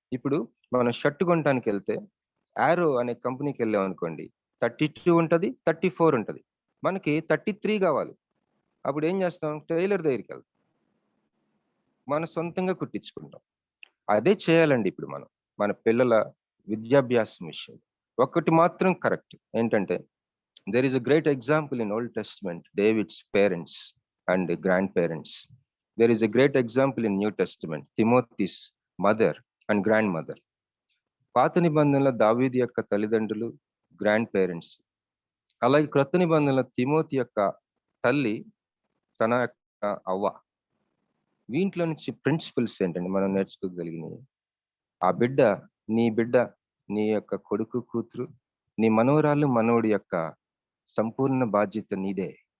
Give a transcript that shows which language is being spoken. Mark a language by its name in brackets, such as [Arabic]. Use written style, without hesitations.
[Telugu] ఇప్పుడు మనం షర్ట్ కొనడానికి వెళ్తే ఆరో అనే కంపెనీకి వెళ్ళాం అనుకోండి, 32 ఉంటుంది, 34 ఉంటుంది. మనకి 33 కావాలి. అప్పుడు ఏం చేస్తాం? టైలర్ దగ్గరికి వెళ్తాం, మన సొంతంగా కుట్టించుకుంటాం. అదే చేయాలండి ఇప్పుడు మనం మన పిల్లల విద్యాభ్యాసం విషయం. ఒకటి మాత్రం కరెక్ట్ ఏంటంటే, [English] there is a great example in Old Testament, David's parents and grandparents. There is a great example in New Testament, Timothy's mother and grandmother. [Telugu] పాత నిబంధనలో దావీదు యొక్క తల్లిదండ్రులు, గ్రాండ్ పేరెంట్స్. అలాగే క్రొత్త నిబంధనలో తిమోతి యొక్క తల్లి, తన యొక్క అవ్వ. వీంట్లో నుంచి ప్రిన్సిపల్స్ ఏంటండి మనం నేర్చుకోగలిగినవి? ఆ బిడ్డ, నీ యొక్క కొడుకు, కూతురు, నీ మనవరాలు, మనవుడి యొక్క సంపూర్ణ బాధ్యత నీదే.